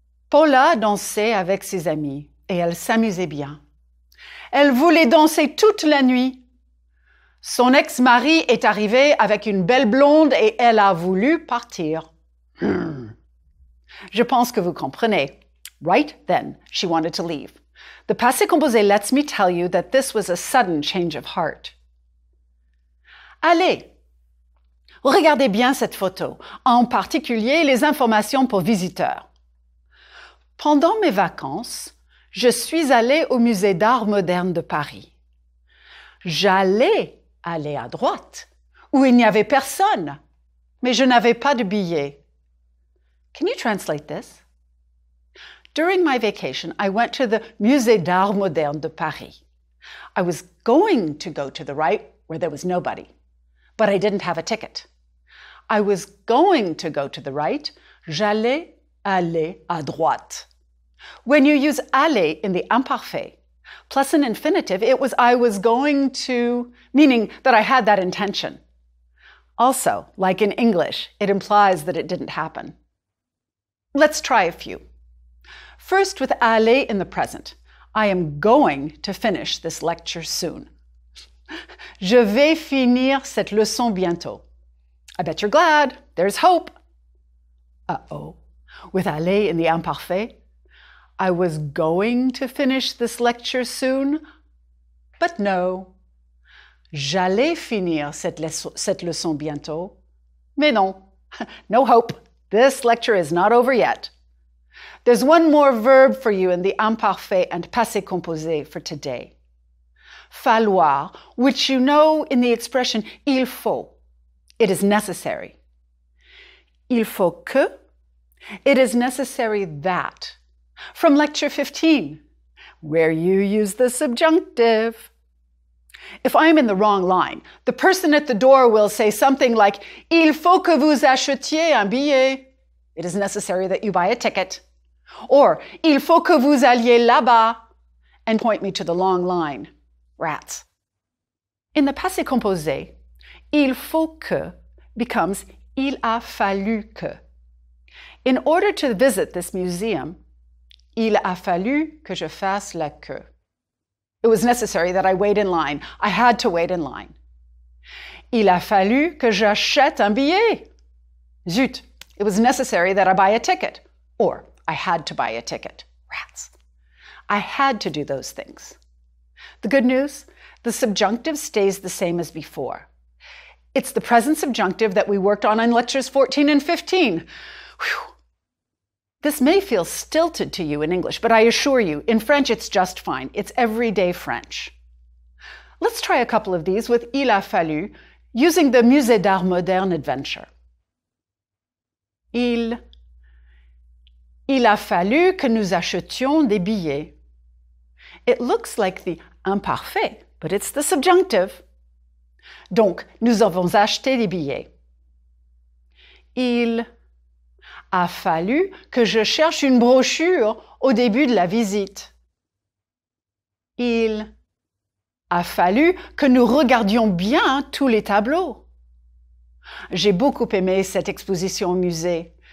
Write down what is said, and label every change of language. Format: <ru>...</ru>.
<fr>Paula dansait avec ses amis et elle s'amusait bien. Elle voulait danser toute la nuit. Son ex-mari est arrivé avec une belle blonde et elle a voulu partir. Je pense que vous comprenez.</fr> <en>Right then, she wanted to leave. The passé composé lets me tell you that this was a sudden change of heart.</en> <fr>Allez, regardez bien cette photo, en particulier les informations pour visiteurs. Pendant mes vacances, je suis allée au musée d'art moderne de Paris. J'allais aller à droite, où il n'y avait personne, mais je n'avais pas de billet.</fr> <en>Can you translate this? During my vacation, I went to the Musée d'Art Moderne de Paris. I was going to go to the right, where there was nobody, but I didn't have a ticket. I was going to go to the right.</en> <fr>J'allais aller à droite.</fr> <en>When you use aller in the imparfait, plus an infinitive, it was I was going to, meaning that I had that intention. Also, like in English, it implies that it didn't happen. Let's try a few. First, with aller in the present. I am going to finish this lecture soon.</en> <fr>Je vais finir cette leçon bientôt.</fr> <en>I bet you're glad. There's hope. Uh-oh. With aller in the imparfait, I was going to finish this lecture soon, but no.</en> <fr>J'allais finir cette leçon bientôt, mais non.</fr> <en>No hope. This lecture is not over yet. There's one more verb for you in the imparfait and passé composé for today. Falloir, which you know in the expression</en> <fr>il faut.</fr> <en>It is necessary.</en> <fr>Il faut que.</fr> <en>It is necessary that. From lecture 15, where you use the subjunctive. If I'm in the wrong line, the person at the door will say something like,</en> <fr>il faut que vous achetiez un billet.</fr> <en>It is necessary that you buy a ticket. Or,</en> <fr>il faut que vous alliez là-bas,</fr> <en>and point me to the long line. Rats. In the passé composé,</en> <fr>il faut que</fr> <en>becomes</en> <fr>il a fallu que.</fr> <en>In order to visit this museum,</en> <fr>il a fallu que je fasse la queue.</fr> <en>It was necessary that I wait in line. I had to wait in line.</en> <fr>Il a fallu que j'achète un billet.</fr> <en>Zut, it was necessary that I buy a ticket. Or, I had to buy a ticket. Rats. I had to do those things. The good news, the subjunctive stays the same as before. It's the present subjunctive that we worked on in lectures 14 and 15. Whew. This may feel stilted to you in English, but I assure you, in French it's just fine. It's everyday French. Let's try a couple of these with</en> <fr>il a fallu,</fr> <en>using the Musée d'Art Moderne adventure.</en> <fr>Il a fallu que nous achetions des billets.</fr> <en>It looks like the imparfait, but it's the subjunctive.</en> <fr>Donc, nous avons acheté des billets. Il a fallu que je cherche une brochure au début de la visite. Il a fallu que nous regardions bien tous les tableaux. J'ai beaucoup aimé cette exposition au musée.</fr>